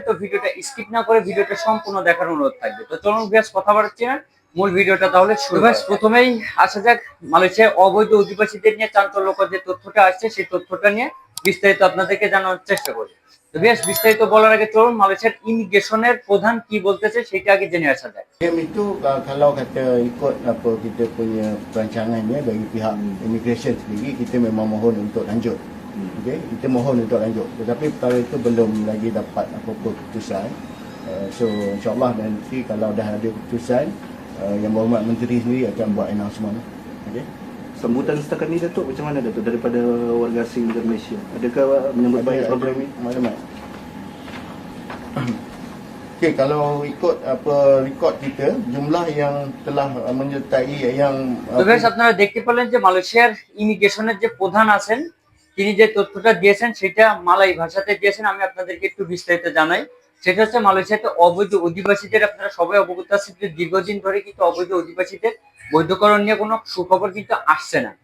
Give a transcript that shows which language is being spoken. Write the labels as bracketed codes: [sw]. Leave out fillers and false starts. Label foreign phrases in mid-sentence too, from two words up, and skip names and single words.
[bn] তো ভিডিওটা স্কিপ না করে ভিডিওটা সম্পূর্ণ দেখার অনুরোধ থাকবে। তো চলুন কথা বাড়াচ্ছি না, মূল ভিডিওটা তাহলে শুরু। প্রথমেই আসা যাক মালয়েশিয়ার অবৈধ অধিবাসীদের নিয়ে চাঞ্চল্যকর যে তথ্যটা আসছে সেই তথ্যটা নিয়ে বিস্তারিত আপনাদেরকে জানানোর চেষ্টা করি। তো বিস্তারিত বলার আগে চলুন মালয়েশিয়ার ইমিগ্রেশনের প্রধান কি বলতেছে সেটা আগে জেনে আসা যাক। [ms] Itu kalau kata ikut apa kita punya perancangan ya bagi pihak immigration sendiri, kita memang mohon untuk lanjut. Okey, kita mohon untuk lanjut. Tetapi perkara itu belum lagi dapat apa-apa keputusan. So insya-Allah nanti kalau dah ada keputusan, Yang Berhormat Menteri sendiri akan buat announcement. Okey. Sambutan setakat ni Datuk macam mana Datuk daripada warga asing di Malaysia? Adakah menyambut baik program ini? Maklumat. Okey, kalau ikut apa rekod kita, jumlah yang telah menyertai yang [bn] তো আপনারা দেখতে পেলেন যে মালয়েশিয়ার ইমিগ্রেশনের যে প্রধান আছেন তিনি যে তথ্যটা দিয়েছেন সেটা মালয় ভাষাতে দিয়েছেন। আমি আপনাদেরকে একটু বিস্তারিত জানাই। সেটা হচ্ছে মালয়েশিয়াতে অবৈধ অধিবাসীদের, আপনারা সবাই অবগত আছেন যে দীর্ঘদিন ধরে কিন্তু অবৈধ অধিবাসীদের বৈধকরণ নিয়ে কোনো সুখবর কিন্তু আসছে না।